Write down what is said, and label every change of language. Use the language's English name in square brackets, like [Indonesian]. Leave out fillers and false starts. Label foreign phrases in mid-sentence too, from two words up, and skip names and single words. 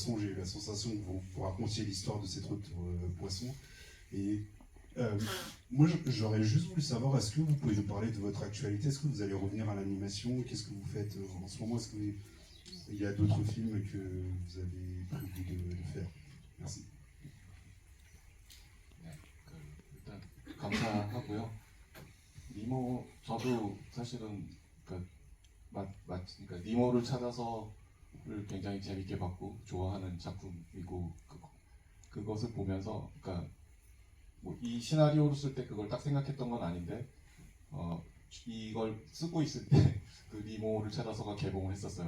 [French] J'ai eu la sensation que vous racontiez l'histoire de cet autre poisson. Et Moi, j'aurais juste voulu savoir, est-ce que vous pouvez nous parler de votre actualité? Est-ce que vous allez revenir à l'animation? Qu'est-ce que vous faites en ce moment? Est-ce qu'il y a d'autres films que vous avez prévu de faire? Merci. [Korean] 네, 일단 감사하고요. 니모 저도 사실은 그러니까 니모를 찾아서를 굉장히 재밌게 봤고 좋아하는 작품이고 그것을 보면서 그러니까 뭐 이 시나리오를 쓸 때 그걸 딱 생각했던 건 아닌데 이걸 쓰고 있을 때 그 니모를 찾아서가 개봉을 했었어요.